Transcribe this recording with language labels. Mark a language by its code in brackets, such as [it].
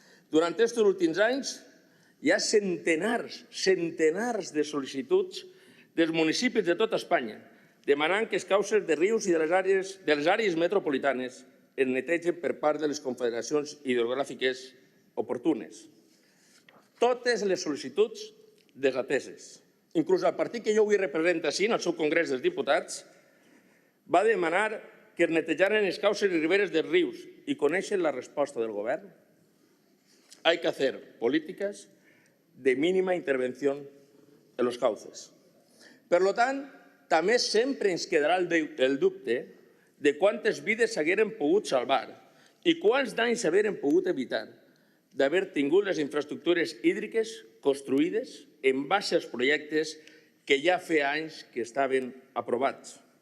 [ca] Durant aquests últims anys hi ha centenars de sol·licituds dels municipis de tota Espanya demanant que les cauces de rius i de les àrees metropolitanes es netegen per part de les confederacions hidrogràfiques oportunes. Totes les sol·licituds desateses. Inclús el partit que jo avui represento així, en el seu Congrés dels Diputats, va demanar que es netejaren les cauces i riberes dels rius i coneixen la resposta del govern. [es] Hay que hacer políticas de mínima intervención en los cauces. [ca] Per tant, també sempre ens quedarà el dubte de quantes vides s'hagueren pogut salvar i quants danys s'hagueren pogut evitar d'haver tingut les infraestructures hídriques construïdes en base als projectes que ja feia anys que estaven aprovats.